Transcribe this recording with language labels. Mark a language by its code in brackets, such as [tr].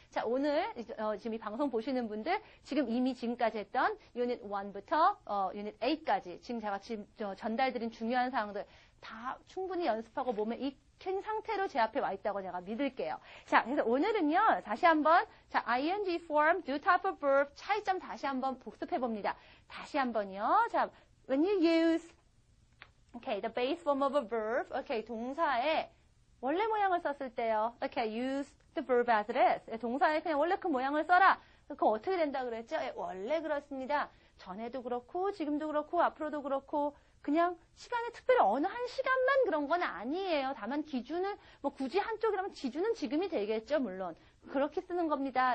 [ko] 자, 오늘 지금 이 방송 보시는 분들 지금 이미 지금까지 했던 유닛 1부터 유닛 8까지 지금 제가 전달드린 중요한 사항들 다 충분히 연습하고 몸에 익힌 상태로 제 앞에 와 있다고 제가 믿을게요. 자, 그래서 오늘은요, 다시 한번, 자, ing form, do type of verb, 차이점 다시 한번 복습해 봅니다. 다시 한번요. [en] 자, when you use, okay, the base form of a verb, okay, [ko] 동사의 원래 모양을 썼을 때요. [en] okay, use the verb as it is. [ko] 동사에 그냥 원래 그 모양을 써라. 그거 어떻게 된다 그랬죠? 원래 그렇습니다. 전에도 그렇고, 지금도 그렇고, 앞으로도 그렇고, 그냥 시간에 특별히 어느 한 시간만 그런 건 아니에요. 다만 기준은 굳이 한쪽이라면 기준은 지금이 되겠죠. 물론 그렇게 쓰는 겁니다.